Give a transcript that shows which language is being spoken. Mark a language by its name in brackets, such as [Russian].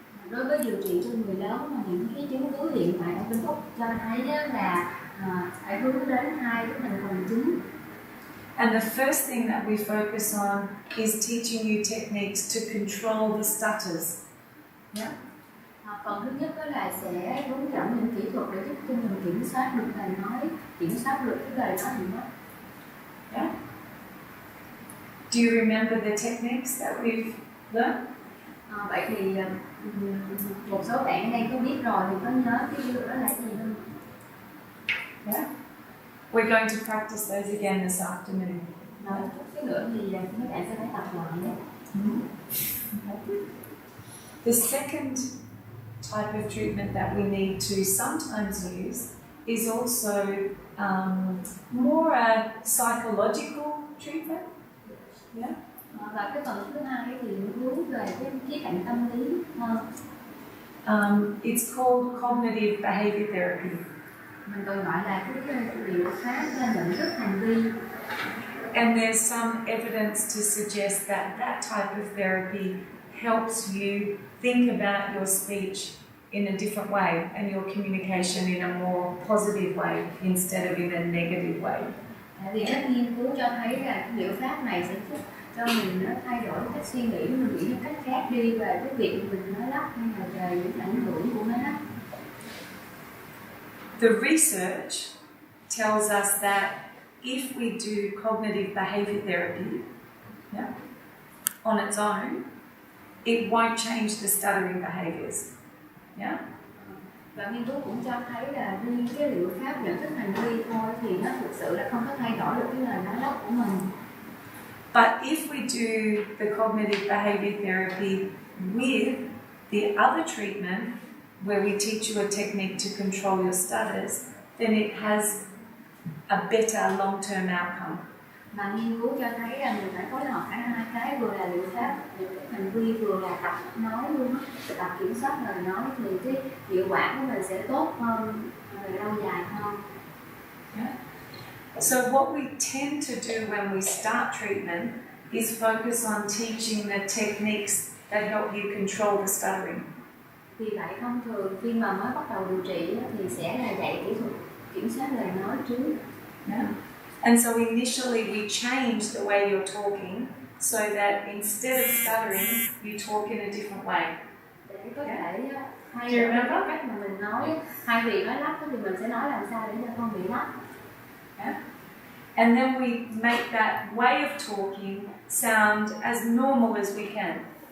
[Vietnamese] Đối với điều trị cho người lớn mà những cái chứng cứ hiện tại ở bên Úc cho thấy là phải hướng đến hai cái thành phần chính. [English] And the first thing that we focus on is teaching you techniques to control the stutters. Yeah. [Vietnamese] Phần thứ nhất đó là sẽ hướng dẫn những kỹ thuật để giúp cho mình kiểm soát được lời nói, kiểm soát được cái lời nói mình nói. [English] Yeah. Do you remember the techniques that we've learned? [Vietnamese] Vậy thì một số bạn ở đây có biết rồi thì có nhớ cái điều đó là gì không? [English] Yeah. We're going to practice those again this afternoon. [Vietnamese] Cái nữa thì mấy bạn sẽ phải tập lại nhé. [English] The second type of treatment that we need to sometimes use is also more a psychological treatment. Yeah. [Vietnamese] Và cái phần thứ hai thì hướng về cái khía cạnh tâm lý hơn. [English] It's called cognitive behavior therapy. [Vietnamese] Mình còn gọi là cái liệu pháp nhận thức hành vi. [English] And there's some evidence to suggest that that type of therapy helps you think about your speech in a different way and your communication in a more positive way instead of in a negative way. [Vietnamese] Vì các nghiên cứu cho thấy là cái liệu pháp này sẽ giúp cho mình nó thay đổi cách suy nghĩ, mình nghĩ một cách khác đi về cái việc mình nói lắp hay là về những ảnh hưởng của nói lắp. [English] The research tells us that if we do cognitive behavior therapy on its own, it won't change the stuttering behaviors. Yeah? [Vietnamese] Và nghiên cứu cũng cho thấy là riêng cái liệu pháp nhận thức hành vi thôi thì nó thực sự là không có thay đổi được cái lời nói gốc của mình. [English] But if we do the cognitive behavior therapy with the other treatment, where we teach you a technique to control your stutters, then it has a better long-term outcome. [Vietnamese] Mà nghiên cứu cho thấy là mình phải phối hợp cả hai cái, vừa là liệu pháp nhận thức hành vi, vừa là tập nói luôn, tập kiểm soát lời nói thì cái hiệu quả của mình sẽ tốt hơn, về lâu dài hơn. [English] Yeah. So what we tend to do when we start treatment is focus on teaching the techniques that help you control the stuttering. [Vietnamese] Vì vậy thông thường khi mà mới bắt đầu điều trị thì sẽ là dạy kỹ thuật kiểm soát lời nói trước. [English] Yeah. And so initially we change the way you're talking so that instead of stuttering, you talk in a different way. [Vietnamese] Để có thể thay đổi cái cách mà mình nói, thay vì nói lắp thì mình sẽ nói làm sao để cho không bị lắp. [English] Yeah. And then we make that way of talking sound as normal as we can.